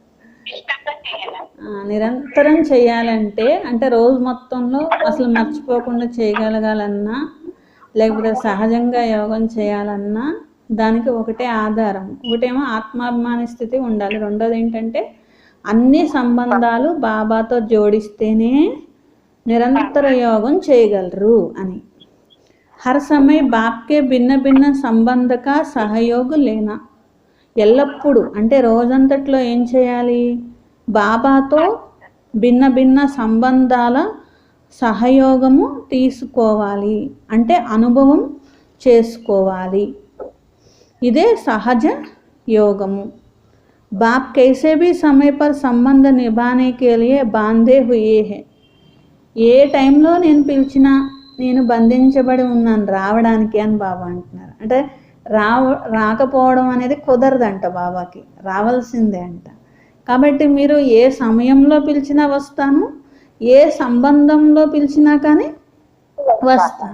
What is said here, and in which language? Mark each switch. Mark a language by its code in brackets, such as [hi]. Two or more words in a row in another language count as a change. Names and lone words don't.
[te] నిరంతరం చేయాలంటే అంటే రోజు మొత్తంలో అసలు మర్చిపోకుండా చేయగలగాలన్నా లేకపోతే సహజంగా యోగం చేయాలన్నా దానికి ఒకటే ఆధారం. ఒకటేమో ఆత్మాభిమాని స్థితి ఉండాలి, రెండోది ఏంటంటే అన్ని సంబంధాలు బాబాతో జోడిస్తేనే నిరంతర యోగం చేయగలరు అని. [hi] हर समय बाप के भिन्न भिन्न संबंध का सहयोग लेना, [te] ఎల్లప్పుడూ అంటే రోజంతట్లో ఏం చేయాలి? బాబాతో భిన్న భిన్న సంబంధాల సహయోగము తీసుకోవాలి, అంటే అనుభవం చేసుకోవాలి. ఇదే సహజ యోగము. [hi] बाप कैसे भी समय पर संबंध निभाने के लिए बांधे हुए हैं. [te] ఏ టైంలో నేను పిలిచినా నేను బంధించబడి ఉన్నాను రావడానికి అని బాబా అంటున్నారు. అంటే రాకపోవడం అనేది కుదరదంట బాబాకి, రావాల్సిందే అంట. కాబట్టి మీరు ఏ సమయంలో పిలిచినా వస్తాను, ఏ సంబంధంలో పిలిచినా కానీ వస్తాను.